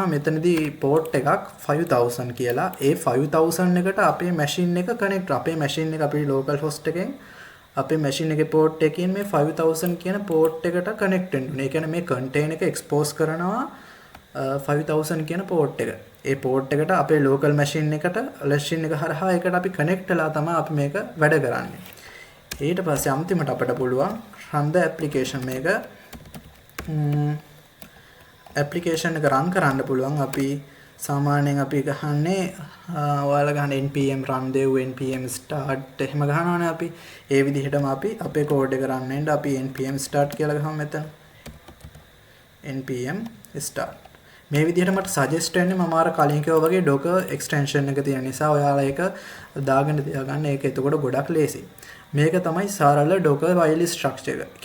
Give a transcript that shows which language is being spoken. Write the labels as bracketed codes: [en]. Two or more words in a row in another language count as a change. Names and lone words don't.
[si] මෙතනදී port එකක් 5000 කියලා. ඒ 5000 එකට අපේ machine එක connect අපේ machine එක අපි [en] local host [si] එකෙන් අපේ machine එකේ port එකකින් මේ 5000 කියන port එකට connect වෙන්න ඕනේ. ඒ කියන්නේ මේ container එක expose කරනවා 5000 කියන port එක. ඒ port එකට අපේ local machine එක හරහා ඒකට අපි connect වෙලා තමයි අපි මේක වැඩ කරන්නේ. ඊට පස්සේ අන්තිමට අපිට පුළුවන් [en] run the application [si] මේක application එක run කරන්න පුළුවන්. අපි සාමාන්‍යයෙන් අපි ගහන්නේ ඔයාලා ගහන [en] npm run dev npm start [si] එහෙම ගහනවානේ අපි. ඒ විදිහටම අපි අපේ code එක run වෙන්න අපි [en] npm start [si] කියලා ගහමු මෙතන. [en] npm start. [si] මේ විදිහට මට suggest වෙන්නේ මම අර කලින් කිව්වා වගේ [en] docker extension [si] එක තියෙන නිසා ඔයාලා ඒක දාගෙන තියාගන්න. ඒක එතකොට ගොඩක් ලේසි. මේක තමයි සරල [en] docker file structure [si] එක.